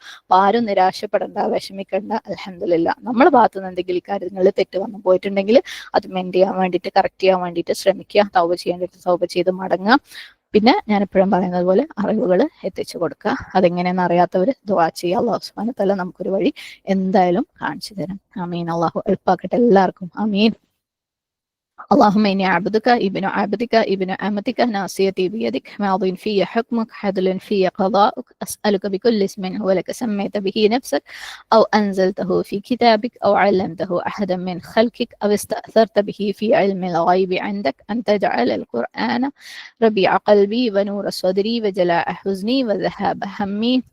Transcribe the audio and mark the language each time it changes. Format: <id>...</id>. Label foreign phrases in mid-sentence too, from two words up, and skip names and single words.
<ml>അപ്പൊ ആരും നിരാശപ്പെടേണ്ട, വിഷമിക്കേണ്ട. അൽഹംദുലില്ലാഹ്, നമ്മുടെ ഭാഗത്ത് നിന്ന് എന്തെങ്കിലും കാര്യങ്ങളിൽ തെറ്റ് വന്നു പോയിട്ടുണ്ടെങ്കിൽ അത് മെൻഡ് ചെയ്യാൻ വേണ്ടിയിട്ട്, കറക്റ്റ് ചെയ്യാൻ വേണ്ടിയിട്ട് ശ്രമിക്കുക. തൗബ ചെയ്യേണ്ടിട്ട് തൗബ ചെയ്ത് മടങ്ങുക. പിന്നെ ഞാൻ എപ്പോഴും പറയുന്നത് പോലെ അറിവുകൾ എത്തിച്ചു കൊടുക്കുക. അതെങ്ങനെയെന്ന് അറിയാത്തവർ ദുആ ചെയ്യുക.</ml> <ar>الله سبحانه وتعالى</ar> <ml>നമുക്കൊരു വഴി എന്തായാലും കാണിച്ചു തരാം. ആമീൻ. അള്ളാഹു എളുപ്പാക്കട്ടെ എല്ലാവർക്കും. ആമീൻ.</ml> <ar>اللهم إني عبدك ابن عبدك ابن أمتك ناصيتي بيدك ماض في حكمك عدل في قضاؤك أسألك بكل اسم هو لك سميت به نفسك أو أنزلته في كتابك أو علمته أحدا من خلقك أو استأثرت به في علم الغيب عندك أن تجعل القرآن ربيع قلبي ونور صدري وجلاء حزني وذهاب همي.</ar>